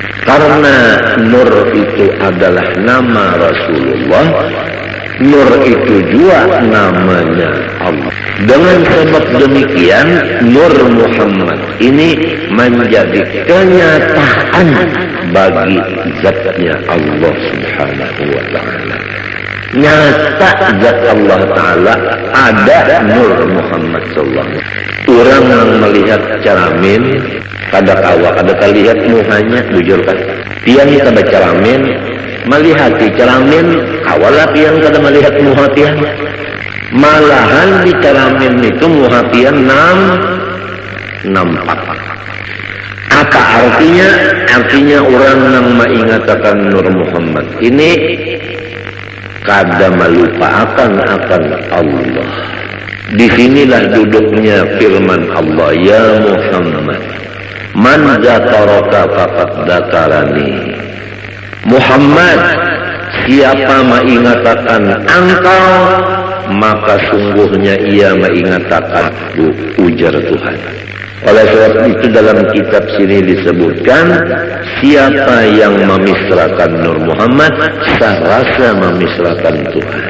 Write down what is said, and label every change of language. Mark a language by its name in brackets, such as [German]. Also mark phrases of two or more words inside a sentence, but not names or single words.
[Indonesian] Karena Nur itu adalah nama Rasulullah, Nur itu juga namanya Allah. Dengan sebab demikian, Nur Muhammad ini menjadi kenyataan bagi zatnya [Arabic] Allah Subhanahu wa Ta'ala. [Indonesian] Nyata zat Allah Ta'ala ada Nur Muhammad sallallahu. [Banjar] Orang yang melihat Caramin kada kawa, kada lihat muhanya, jujur kan? Tiang kita berceramin, melihat di Caramin, kawalah tiang kada melihat muha tiang. Malahan di Caramin itu muha tiang nampak. [Indonesian] Apa artinya? Artinya orang yang mengingatkan Nur Muhammad ini kada melupakan akan Allah. Disinilah duduknya firman Allah, [Arabic] ya Muhammad, man zakaraka faqad zakarani. [Indonesian] Muhammad, siapa mengingatkan engkau, maka sungguhnya ia mengingatkan aku, ujar Tuhan. Oleh sebab itu dalam kitab sini disebutkan, siapa yang memisrakan Nur Muhammad, serasa memisrakan Tuhan.